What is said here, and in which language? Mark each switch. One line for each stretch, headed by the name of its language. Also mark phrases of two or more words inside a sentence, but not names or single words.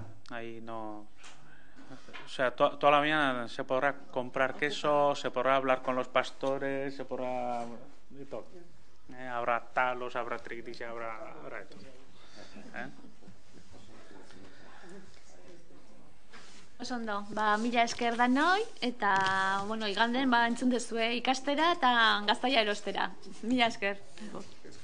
Spanish: Ahí no, o sea, toda la mañana se podrá comprar queso, se podrá hablar con los pastores, se podrá de todo. Habrá talos, habrá triquis, habrá de todo.
Basque: Oso ondo, mila esker danoi, eta, bueno, iganden, entzun dezue ikastera eta gaztaia erostera. Mila esker.